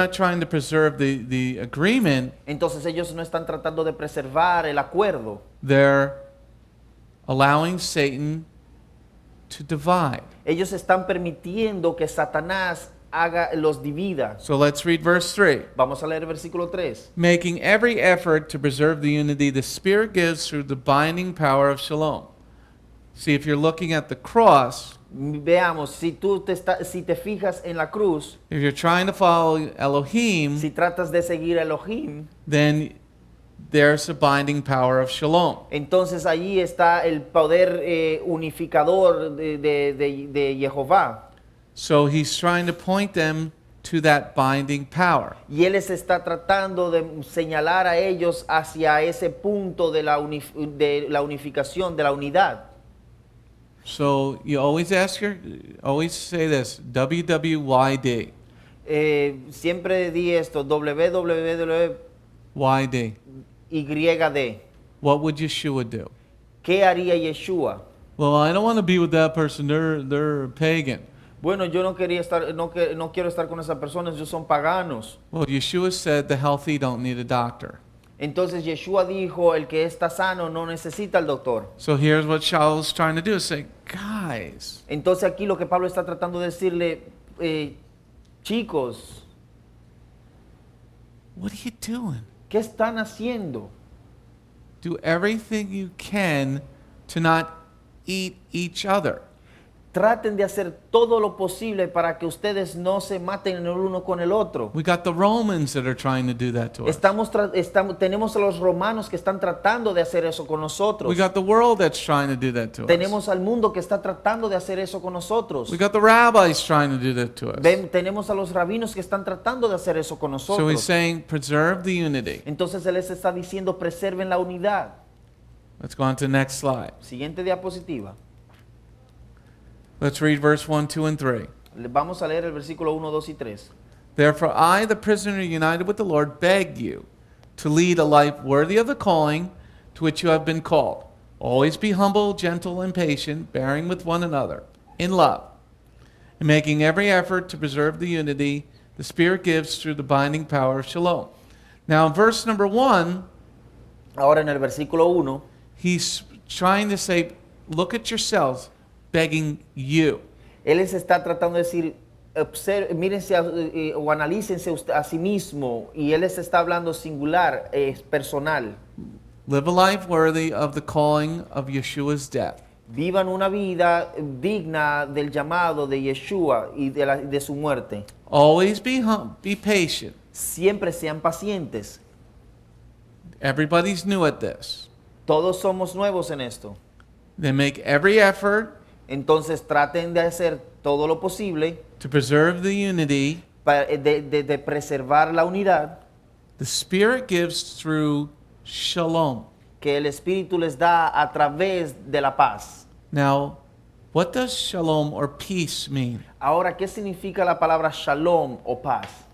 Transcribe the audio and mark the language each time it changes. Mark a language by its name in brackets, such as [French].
[English] not trying to preserve the agreement. [Spanish] Entonces ellos no están tratando de preservar el acuerdo. [English] They're allowing Satan to divide. [Spanish] Ellos están permitiendo que Satanás los divida. [English] So let's read verse 3. [Spanish] Vamos a leer el versículo 3. [English] Making every effort to preserve the unity the Spirit gives through the binding power of shalom. See, if you're looking at the cross, [Spanish] Veamos, si te fijas en la cruz, [English] if you're trying to follow Elohim, [Spanish] si tratas de seguir a Elohim, [English] then there's a binding power of shalom. [Spanish] entonces allí está el poder unificador de Jehová. [English] So he's trying to point them to that binding power. [Spanish] Y él les está tratando de señalar a ellos hacia ese punto de la unificación, de la unidad. [English] So you always always say this, WWYD. [Spanish] Siempre di esto, www. YD. YD. [English] What would Yeshua do? [Spanish] ¿Qué haría Yeshua? [English] Well, I don't want to be with that person. They're a pagan. [Spanish] Bueno, yo no quiero estar con esas personas, ellos son paganos. [English] Well, Yeshua said the healthy don't need a doctor. [Spanish] Entonces Yeshua dijo, el que está sano no necesita al doctor. [English] So here's what Sha'ul is trying to do, is say, guys, [Spanish] Entonces aquí lo que Pablo está tratando de decirle, chicos, [English] What are you doing? [Spanish] ¿Qué están haciendo? [English] Do everything you can to not eat each other. [Spanish] Traten de hacer todo lo posible para que ustedes no se maten el uno con el otro. [English] We got the Romans that are trying to do that to us. [Spanish] Tenemos a los romanos que están tratando de hacer eso con nosotros. [English] We got the world that's trying to do that to us. [Spanish] Tenemos al mundo que está tratando de hacer eso con nosotros. [English] We got the rabbis trying to do that to us. [Spanish] Tenemos a los rabinos que están tratando de hacer eso con [English] So he's [Spanish] nosotros. [English] saying, preserve the unity. [Spanish] Entonces él les está diciendo, preserven la unidad. [English] Let's go on to the next slide. [Spanish] Siguiente diapositiva. [English] Let's read verse 1, 2, and 3. [Spanish] Vamos a leer el versículo 1, 2 y 3. [English] Therefore I, the prisoner united with the Lord, beg you to lead a life worthy of the calling to which you have been called. Always be humble, gentle, and patient, bearing with one another in love, and making every effort to preserve the unity the Spirit gives through the binding power of shalom. Now in verse number 1, [Spanish] Ahora en el versículo 1, [English] he's trying to say, look at yourselves, begging you. [Spanish] él les está tratando de decir, mírense o analícense a sí mismo, y él les está hablando singular, personal. [English] Live a life worthy of the calling of Yeshua's death. [Spanish] Vivan una vida digna del llamado de Yeshua y de su muerte. [English] Always be patient. [Spanish] Siempre sean pacientes. [English] Everybody's new at this. [Spanish] Todos somos nuevos en esto. [English] They make every effort [Spanish] Entonces traten de hacer todo lo posible [English] to preserve the unity [Spanish] de preservar la unidad [English] the Spirit gives through shalom. [Spanish] que el Espíritu les da a través de la paz. [English] Now, what does shalom or peace mean? [Spanish] Ahora, ¿qué significa la palabra shalom o paz?